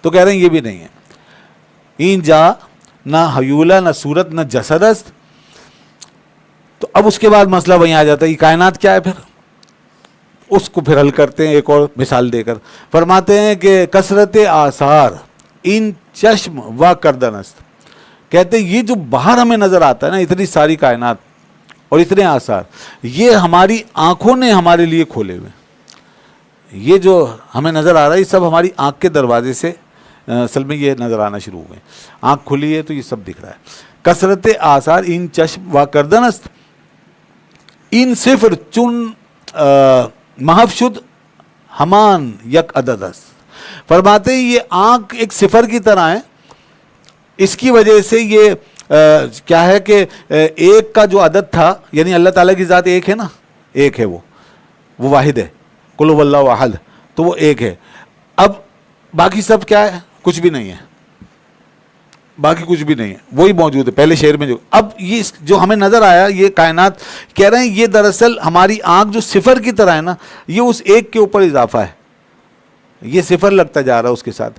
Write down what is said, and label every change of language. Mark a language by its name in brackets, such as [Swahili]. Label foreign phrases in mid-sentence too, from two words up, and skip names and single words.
[Urdu] تو کہہ رہے ہیں یہ بھی نہیں ہے، [Persian] این جا نہ حیولہ نہ صورت نہ جسد است۔ [Urdu] تو اب اس کے بعد مسئلہ وہیں آ جاتا ہے، یہ کائنات کیا ہے؟ پھر اس کو پھر حل کرتے ہیں ایک اور مثال دے کر، فرماتے ہیں کہ [Persian] کثرت آثار ان چشم و کردن است۔ [Urdu] کہتے ہیں یہ جو باہر ہمیں نظر آتا ہے نا، اتنی ساری کائنات اور اتنے آثار، یہ ہماری آنکھوں نے ہمارے لیے کھولے ہوئے۔ یہ جو ہمیں نظر آ رہا ہے یہ سب ہماری آنکھ کے دروازے سے اصل میں یہ نظر آنا شروع ہوئے، آنکھ کھلی ہے تو یہ سب دکھ رہا ہے۔ [Persian] کثرت آثار ان چشم و کردن است، این صفر چون محو شد ہمان یک عدد است۔ [Urdu] فرماتے ہیں یہ آنکھ ایک صفر کی طرح ہے، اس کی وجہ سے یہ کیا ہے کہ ایک کا جو عدد تھا، یعنی اللہ تعالیٰ کی ذات ایک ہے نا، ایک ہے، وہ واحد ہے، [Arabic] قل هو اللہ احد، [Urdu] تو وہ ایک ہے۔ اب باقی سب کیا ہے؟ کچھ بھی نہیں ہے، باقی کچھ بھی نہیں ہے، وہی موجود ہے پہلے شعر میں جو۔ اب یہ جو ہمیں نظر آیا یہ کائنات، کہہ رہے ہیں یہ دراصل ہماری آنکھ جو صفر کی طرح ہے نا، یہ اس ایک کے اوپر اضافہ ہے، یہ صفر لگتا جا رہا ہے اس کے ساتھ۔